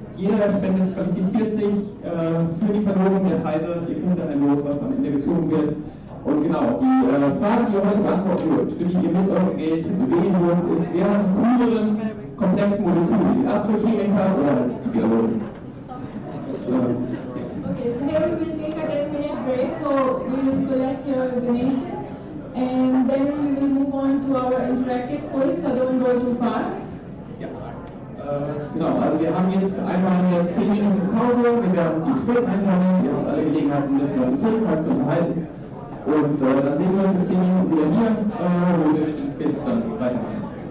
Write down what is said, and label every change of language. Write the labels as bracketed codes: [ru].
[de] Jeder Spender qualifiziert sich für die Verlosung der Preise. Ihr kriegt dann ein Los, was am Ende gezogen wird. Und genau, die Frage, die ihr heute beantworten dürft, für die ihr mit eurem Geld wählen dürft, ist, wer hat die cooleren komplexen Moleküle, die Astrochemiker oder die Biologen? [en] Okay, so here we will take a 10-minute break, so we will collect your donations and then we will move on to our interactive quiz, so don't go too far. [de] Ja. Genau, also wir haben jetzt einmal eine 10 Minuten Pause, wir werden die Spenden einsammeln, ihr habt alle Gelegenheit, ein bisschen was zu trinken, euch zu unterhalten. Und dann sehen wir uns in 10 Minuten wieder hier, wo wir mit dem Quiz dann weitermachen.